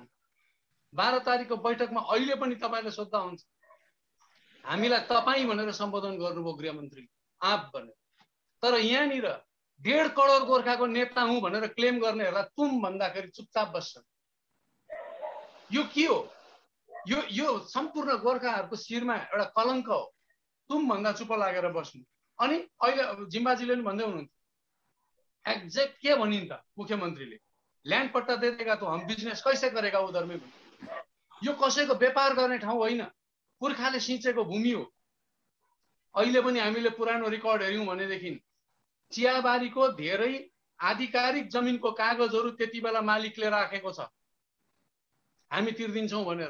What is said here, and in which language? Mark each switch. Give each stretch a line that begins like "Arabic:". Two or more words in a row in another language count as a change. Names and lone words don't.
Nepali: 12 तारिकको बैठकमा अहिले पनि तपाईँले सोध्दा हुन्छ, हामीलाई तपाईँ भनेर सम्बोधन गर्नुभयो गृहमन्त्री आप भनेर, तर यहाँनिर 1.5 करोड गोर्खाको नेता हुँ भनेर क्लेम गर्नेहरूलाई तुम भन्दाखेरि चुपचाप बस्छन्। यो के हो? यो सम्पूर्ण गोर्खाहरूको शिरमा एउटा कलङ्क हो, तुम भन्दा चुप लागेर बस्नु। अनि अहिले जिम्बाजीले पनि भन्दै हुनुहुन्छ, एक्ज्याक्ट के भनिन् त मुख्यमन्त्रीले,
Hindi: ल्यान्ड पट्टा देगा त हम बिजनेस कैसे गरेगा उधर में।
Nepali: यो कसैको व्यापार गर्ने ठाउँ होइन, पुर्खाले सिंचेको भूमि हो। अहिले पनि हामीले पुरानो रेकर्ड हेर्यौँ भनेदेखि चियाबारीको धेरै आधिकारिक जमिनको कागजहरू त्यति बेला मालिकले राखेको छ, हामी तिर्दिन्छौँ भनेर।